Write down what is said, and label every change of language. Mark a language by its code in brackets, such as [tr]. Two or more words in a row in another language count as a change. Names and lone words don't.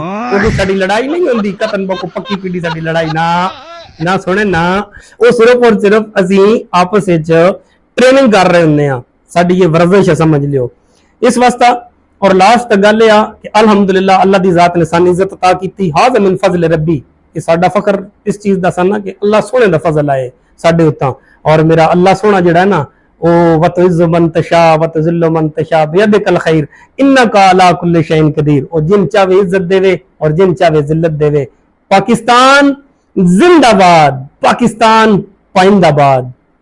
[pa] کیونکہ ساڈی لڑائی نہیں ہندی کتن بکو پکی پیڑھی، ساڈی لڑائی نہ نہ سنے نہ، وہ صرف اور صرف اسیں آپس وچ ٹریننگ کر رہے ہندے آ، ساڈی یہ ورزش ہے سمجھ لیو اس واسطہ. اور لاسٹ گل یہ آ کہ الحمدللہ اللہ دی ذات نے سانوں عزت عطا کیتی. [ar] هذا من فضل ربي, [pa] یہ ساڈا فخر اس چیز دا سن کہ اللہ سوہنے دا فضل آئے ساڈے اتاں. اور میرا اللہ سوہنا جیہڑا ہے نا او [ar] وتعز من تشاء وتذل من تشاء بيدك الخير إنك على كل شيء قدير. [pa] اور جن چاہے عزت دیوے اور جن چاہے ذلت دیوے. [ur] پاکستان زندہ باد، پاکستان پائندہ باد.